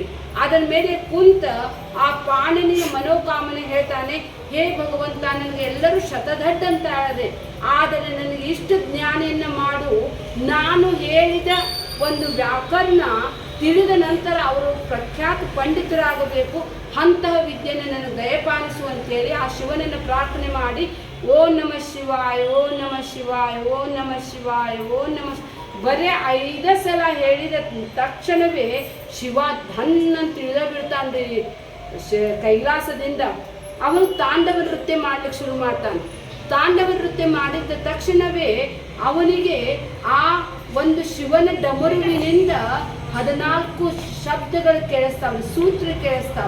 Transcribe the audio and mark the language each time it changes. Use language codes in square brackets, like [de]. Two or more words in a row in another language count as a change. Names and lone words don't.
[kn] ಅದರ ಮೇಲೆ ಕುಂತ ಆ ಪಾಣಿನಿಯ ಮನೋಕಾಮನೆ ಹೇಳ್ತಾನೆ, ಹೇ ಭಗವಂತ, ನನಗೆ ಎಲ್ಲರೂ ಶತಧಡ್ ಅಂತ ಹೇಳಿದೆ, ಆದರೆ ನನಗೆ ಇಷ್ಟು ಜ್ಞಾನಿಯನ್ನು ಮಾಡು. ನಾನು ಹೇಳಿದ ಒಂದು ವ್ಯಾಕರಣ ತಿಳಿದ ನಂತರ ಅವರು ಪ್ರಖ್ಯಾತ ಪಂಡಿತರಾಗಬೇಕು, ಅಂತಹ ವಿದ್ಯೆಯನ್ನು ನನಗೆ ದಯಪಾಲಿಸುವಂತೇಳಿ ಆ ಶಿವನನ್ನು ಪ್ರಾರ್ಥನೆ ಮಾಡಿ, [sa] ಓಂ ನಮಃ ಶಿವಾಯ, ಓಂ ನಮಃ ಶಿವಾಯ, ಓಂ ನಮಃ ಶಿವಾಯ, ಓಂ ನಮಃ. [kn] ಬರೀ 5 ಸಲ ಹೇಳಿದ ತಕ್ಷಣವೇ ಶಿವ ಧನ್ ಅಂತ ತಿಳಿದ ಬೀಳ್ತಾನ್ರಿ ಕೈಲಾಸದಿಂದ. ಅವನು ತಾಂಡವ ನೃತ್ಯ ಮಾಡ್ಲಿಕ್ಕೆ ಶುರು ಮಾಡ್ತಾನೆ. ತಾಂಡವ ನೃತ್ಯ ಮಾಡಿದ ತಕ್ಷಣವೇ ಅವನಿಗೆ ಆ ಒಂದು ಶಿವನ ಡಮರುವಿನಿಂದ 14 ಶಬ್ದಗಳು ಕೇಳಿಸ್ತಾವೆ, ಸೂತ್ರ ಕೇಳಿಸ್ತಾವೆ.